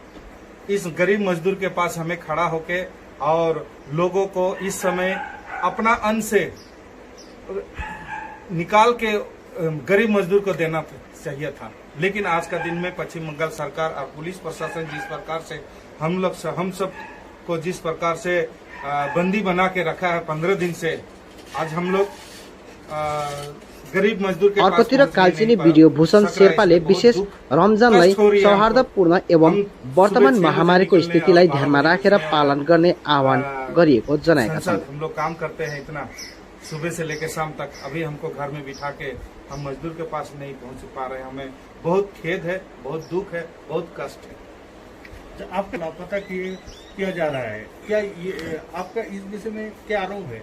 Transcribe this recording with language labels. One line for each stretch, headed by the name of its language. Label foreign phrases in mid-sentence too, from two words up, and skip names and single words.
Hindi: इस गरीब मजदूर के पास हमें खड़ा होके और लोगों को इस समय अपना अन्न से निकाल के गरीब मजदूर को देना चाहिए था, लेकिन आज का दिन में पश्चिम बंगाल सरकार और पुलिस प्रशासन जिस प्रकार से हम सब को जिस प्रकार से बंदी बना के रखा है 15 दिन से, आज हम लोग गरीब मजदूर के
Nepali: अर्कोतिर कालचिनी भिडियो भूषण शेर्पाले विशेष रमजानलाई सौहार्दपूर्ण एवं वर्तमान महामारीको स्थितिलाई ध्यानमा राखेर पालन गर्ने आह्वान गरिएको जनाएका छन्।
Hindi: हम लोग काम करते हैं इतना सुबह से लेकर शाम तक, अभी हमको घर में बिठा के हम मजदूर के पास नहीं पहुंच पा रहे। हमें बहुत खेद है, बहुत दुख है, बहुत कष्ट है। आपका लापता किया जा रहा है, क्या ये आपका इस विषय में क्या आरोप है?